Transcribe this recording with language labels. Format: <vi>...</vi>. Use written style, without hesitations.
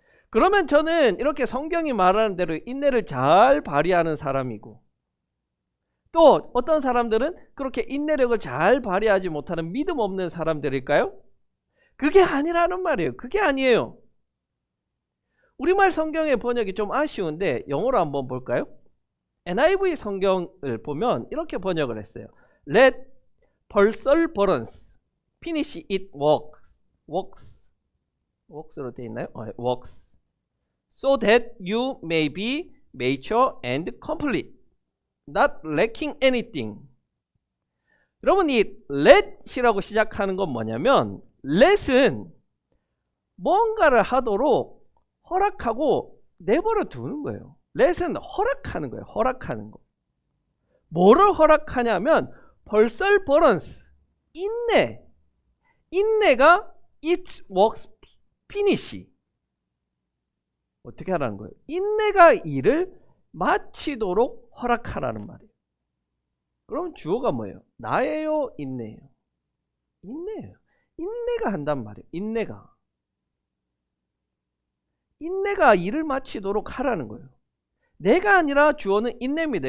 <ko>그러면 저는 이렇게 성경이 말하는 대로 인내를 잘 발휘하는 사람이고, 또 어떤 사람들은 그렇게 인내력을 잘 발휘하지 못하는 믿음 없는 사람들일까요? 그게 아니라는 말이에요. 그게 아니에요. 우리말 성경의 번역이 좀 아쉬운데 영어로 한번 볼까요? NIV 성경을 보면 이렇게 번역을 했어요.</ko> <en>Let perseverance finish its work</en> <ko>works로 되어 있나요?</ko> <en>works. So that you may be mature and complete, not lacking anything.</en> <ko>여러분, 이 let이라고 시작하는 건 뭐냐면, let은 뭔가를 하도록 허락하고 내버려 두는 거예요. let은 허락하는 거예요. 허락하는 거. 뭐를 허락하냐면 perseverance, 인내가</ko> <en>its works finish.</en> <ko>어떻게 하라는 거예요? 인내가 일을 마치도록 허락하라는 말이에요. 그럼 주어가 뭐예요? 나예요? 인내예요? 인내예요. 인내가 한단 말이에요. 인내가 일을 마치도록 하라는 거예요. 내가 아니라 주어는 인내입니다.</ko>